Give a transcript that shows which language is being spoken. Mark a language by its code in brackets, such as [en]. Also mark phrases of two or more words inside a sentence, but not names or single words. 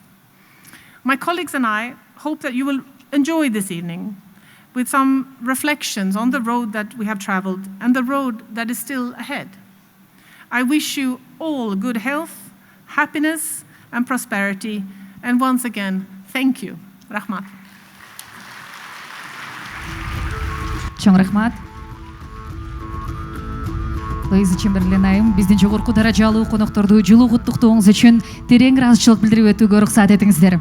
[en] My colleagues and I hope that you will enjoy this evening with some reflections on the road that we have traveled and the road that is still ahead. I wish you all good health, happiness, and prosperity. And once again, thank you. [ky] Rahmat. Чоң рахмат. Луиза Чемберлен айым, биздин жогорку даражалуу конокторду жылуу куттуктооңуз үчүн терең ыраазычылык билдирип өтүүгө уруксат этиңиздер.